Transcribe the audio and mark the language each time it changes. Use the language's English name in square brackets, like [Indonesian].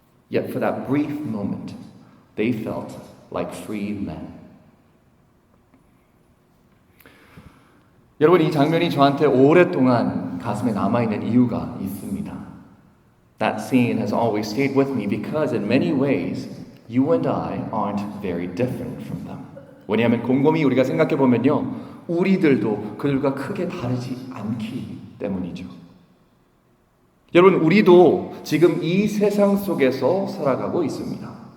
[English] Yet for that brief moment, they felt like free men. [Korean] 여러분, 이 장면이 저한테 오랫동안 가슴에 남아있는 이유가 있습니다. [English] That scene has always stayed with me because in many ways, you and I aren't very different from them. [Korean] 왜냐하면 곰곰이 우리가 생각해보면요. 우리들도 그들과 크게 다르지 않기 때문이죠. 여러분, 우리도 지금 이 세상 속에서 살아가고 있습니다.